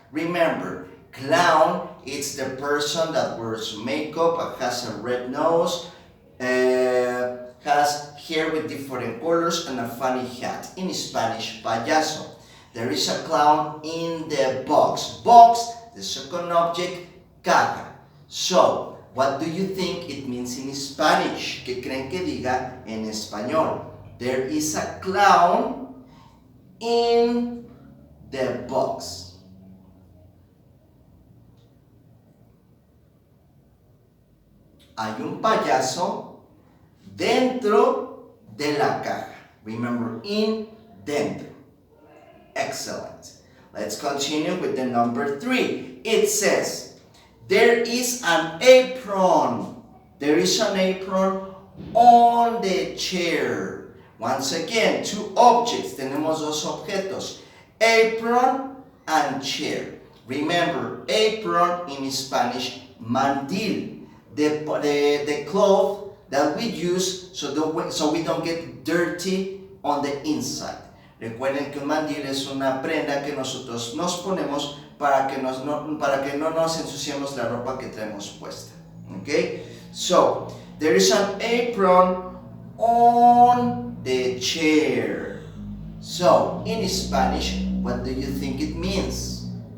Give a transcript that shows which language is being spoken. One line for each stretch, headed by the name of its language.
English: Remember, clown is the person that wears makeup, has a red nose, has hair with different colors and a funny hat. In Spanish, payaso. There is a clown in the box. Box, the second object, caja. So, what do you think it means in Spanish?
Spanish: ¿Qué creen que diga en español?
English: There is a clown in the box.
Spanish: Hay un payaso dentro de la caja.
English: Remember, in, dentro. Excellent. Let's continue with the number 3. It says, there is an apron. There is an apron on the chair. Once again, 2 objects.
Spanish: Tenemos 2 objetos.
English: Apron and chair. Remember, apron in Spanish, mandil. The cloth that we use so we don't get dirty on the inside.
Spanish: Recuerden que un mandil es una prenda que nosotros nos ponemos para que no nos ensuciemos la ropa que traemos puesta.
English: Okay? So, there is an apron on the chair. So, in Spanish, what do you think it means?